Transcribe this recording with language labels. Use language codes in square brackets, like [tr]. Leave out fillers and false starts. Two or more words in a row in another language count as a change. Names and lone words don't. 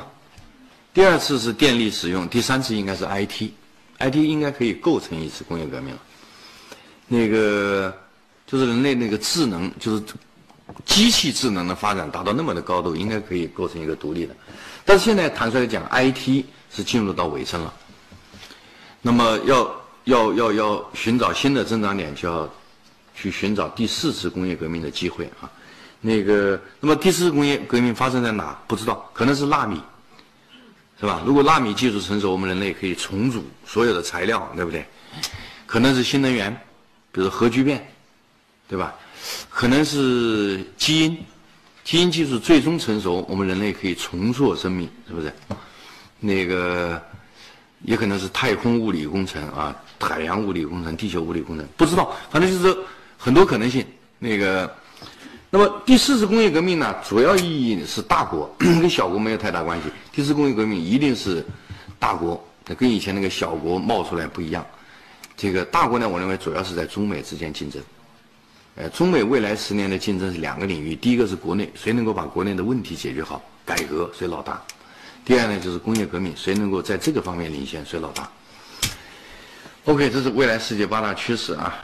[zh] 第2次是電力使用，第3次應該是 IT 應該可以構成一次工業革命了。就是人類那個智能，就是機器智能的發展達到那麼的高度，應該可以構成一個獨立的。但是現在坦率地講 ，IT 是進入到尾聲了。那麼要尋找新的增長點，就要去尋找第4次工業革命的機會啊。那麼第4次工業革命發生在哪？不知道，可能是納米。是吧？如果納米技術成熟，我們人類可以重組所有的材料，對不對？可能是新能源，比如核聚变，对吧？可能是基因技術最終成熟，我們人類可以重塑生命，是不是？那個也可能是太空物理工程啊，海洋物理工程、地球物理工程，不知道，反正就是很多可能性。那麼第四次工業革命呢，主要意義是大國，跟小國沒有太大關係。第四次工業革命一定是大國，跟以前那個小國冒出来不一樣。這個大國呢，我認為主要是在中美之間競爭。中美未來10年的競爭是2個領域，第一個是國內，誰能夠把國內的問題解決好，改革誰老大；第二呢就是工業革命，誰能夠在這個方面領先，誰老大。OK， 這是未來世界8大趨勢啊。